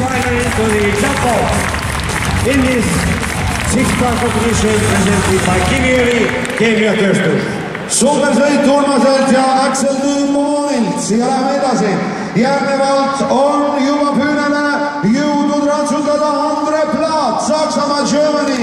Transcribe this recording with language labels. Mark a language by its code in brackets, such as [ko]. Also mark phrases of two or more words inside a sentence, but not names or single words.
[en] into the jump in this six-part competition presented by [et] Kiviõli keemiatööstus. Supersõit Urmaselt ja Axel Dümmonilt ja läheme edasi. Järgnevalt on juba püünele jõudnud ratsutada Andre Plaat, Saksamaa, Germany.